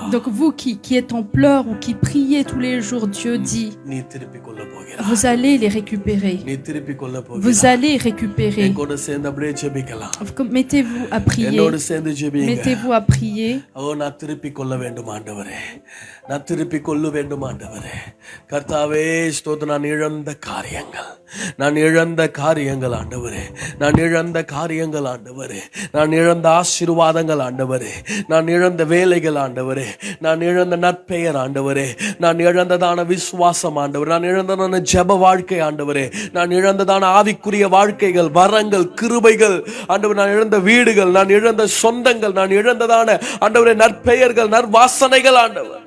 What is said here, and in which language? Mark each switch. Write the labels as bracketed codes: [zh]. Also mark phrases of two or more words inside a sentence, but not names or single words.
[fr] Donc vous qui êtes en pleurs ou qui priez tous les jours, Dieu dit, [ta] நீ திருப்பி கொள்ள போகிறாய், [fr] vous allez les récupérer. [ta] நீ திருப்பி கொள்ள [fr] Vous [ta] போகிறாய். [fr] allez récupérer. [ta] எங்கூட சேர்ந்து அப்படியே ஜெபிக்கலாம். [fr] Mettez-vous à prier. [ta] என்னோடு சேர்ந்து ஜெபிங்க. [fr] Mettez-vous à prier. [ta] ஓ நான் திருப்பி கொள்ள வேண்டும் ஆண்டவரே, நான் திருப்பி கொள்ள வேண்டும் ஆண்டவரே. கர்த்தாவே ஸ்தோத்திரம். நான் இழந்த காரியங்கள் ஆண்டவரே, நான் இழந்த காரியங்கள் ஆண்டவரே, நான் இழந்த ஆசீர்வாதங்கள் ஆண்டவரே, நான் இழந்த வேலைகள் ஆண்டவரே, நான் இழந்த நற்பெயர் ஆண்டவரே, நான் இழந்ததான விசுவாசம் ஆண்டவரே, நான் இழந்ததான ஜெப வாழ்க்கை ஆண்டவரே, நான் இழந்ததான ஆவிக்குரிய வாழ்க்கைகள், வரங்கள், கிருபைகள் ஆண்டவரே, நான் இழந்த வீடுகள், நான் இழந்த சொந்தங்கள், நான் இழந்ததான ஆண்டவரே நற்பெயர்கள், நற்வாசனைகள் ஆண்டவர்.